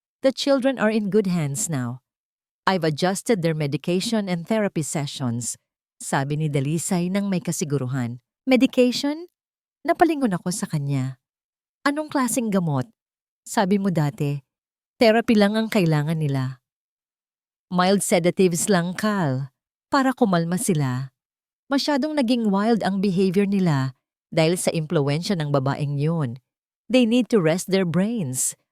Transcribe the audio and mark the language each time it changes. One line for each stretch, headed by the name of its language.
English: The children are in good hands now. I've adjusted their medication and therapy sessions,
Filipino: sabi ni Dalisay nang may kasiguruhan. Medication? Napalingon ako sa kanya. Anong klaseng gamot? Sabi mo dati, therapy lang ang kailangan nila.
English: Mild sedatives
Filipino: lang, Kal, para kumalma sila. Masyadong naging wild ang behavior nila dahil sa impluwensya ng babaeng yun.
English: They need to rest their brains.